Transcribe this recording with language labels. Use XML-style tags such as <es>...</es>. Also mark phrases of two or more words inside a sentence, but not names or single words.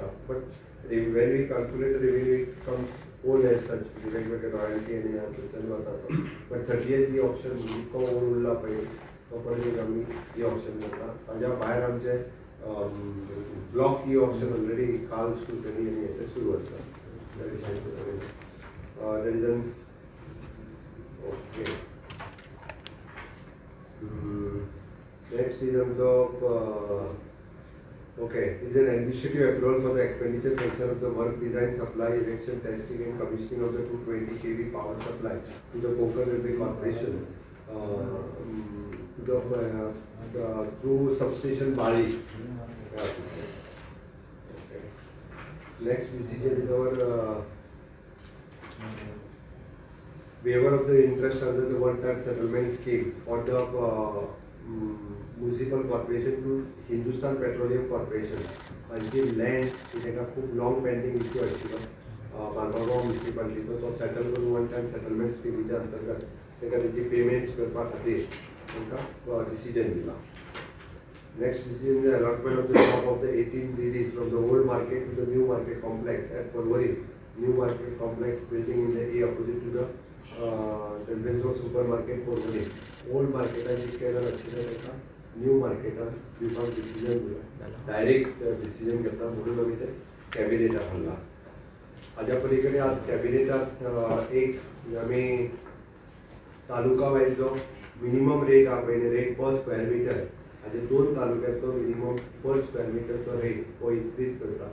<en>But when we calculate revenue it comes all as such,</en> <kok>वेगवेगळे रॉयल्टी आनी ह्यातूंतल्यान वता तो. बट 30th ई-ऑक्शन जितको ओल उरला पळय तो पर्यंत आमी ई-ऑक्शन करता. ताज्या भायर आमचे</kok> <en>block e-auction already</en> <kok>काल स्क्रुटनी आनी हें सुरू आसा.</kok> <en>That is an okay. Next is आमचो okay, it is an administrative approval for the expenditure sanction of the work design, supply, erection, testing and commissioning of the 220 kV power supply to the Konkan Railway Corporation through substation Bali. Okay. Next decision is our waiver of the interest under the one-time settlement scheme for the municipal corporation to Hindustan Petroleum Corporation.</en> <kok>तांची लँड ताका खूब</kok> <en>long pending issue</en> <kok>आशिल्लो बांदोडगांव म्युनिसिपालिटीचो, तो सेटल करून</kok> <en>one time settlement</en> <kok>स्किमीच्या अंतर्गत ताका तेची पेमेंट्स करपा खातीर तांकां डिसिजन दिला.</kok> <en>Next decision is allotment of the stock of the 18 series from the old market to the new market complex at Porvorim. New market complex building in the a opposite to the Delvenjo super market Porvorim.</en> <kok>ओल्ड मार्केटान जितके जाण आशिल्ले ताका न्यू मार्केटान दिवपाक डिसिजन दिला.</kok> <en>direct decision</en> <kok>घेता म्हणून आमी ते कॅबिनेटाक हाडला. हाज्या पलीकडे आज कॅबिनेटात एक आमी तालुका वायज जो</kok> <en>minimum rate</en> <kok>आहा पळय</kok> <en>rate per square meter</en> <kok>हाजे 2 तालुक्यांचो</kok> <en>minimum per square</en> <kok>मिटरचो रेट हो इन्क्रीज करता.</kok>